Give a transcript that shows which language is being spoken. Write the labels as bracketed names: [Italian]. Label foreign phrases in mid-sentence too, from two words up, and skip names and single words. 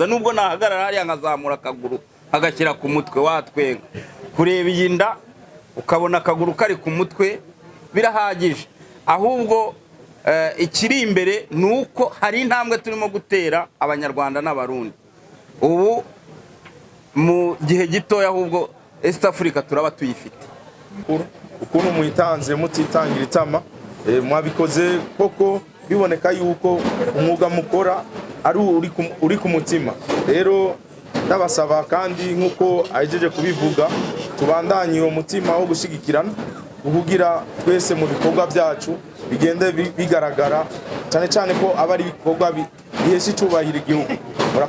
[Kinyarwanda] Nubwo nahagarara hariya nkazamura akaguru agashyira ku mutwe watwenga, kureba yinda ukabona akaguru kari ku mutwe birahagije. Ahubwo ikiri imbere nuko hari intambwe turimo gutera Abanyarwanda n'Abarundi. Ubu mu gihe gitoya ahubwo [English] East Africa [Kinyarwanda] turaba tuyifite. Ukuntu muyitanze mutitangira itama, mwabikoze koko biboneka yuko umwuga mukora ari uri ku mutima. [Rundi] Rero ndabasaba kandi nkuko ajeje kubivuga, tubandanye uwo mutima wo gushigikirana kugira twese mu bikorwa byacu bigende bigaragara, cyane cyane ko abari bikorwa bihesha icubahiro igihugu.